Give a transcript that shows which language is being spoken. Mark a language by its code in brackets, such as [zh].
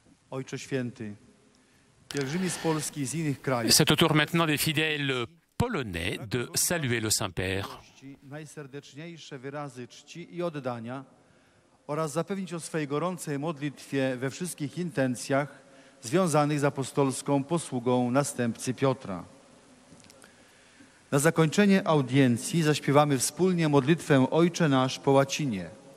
[pl] Ojcze Święty, pielgrzymi z Polski i z innych krajów. [fr] C'est au tour maintenant des fidèles polonais de saluer le Saint-Père. [pl] Najserdeczniejsze wyrazy czci i oddania oraz zapewnić o swej gorącej modlitwie we wszystkich intencjach związanych z apostolską posługą następcy Piotra. Na zakończenie audiencji zaśpiewamy wspólnie modlitwę Ojcze Nasz po łacinie.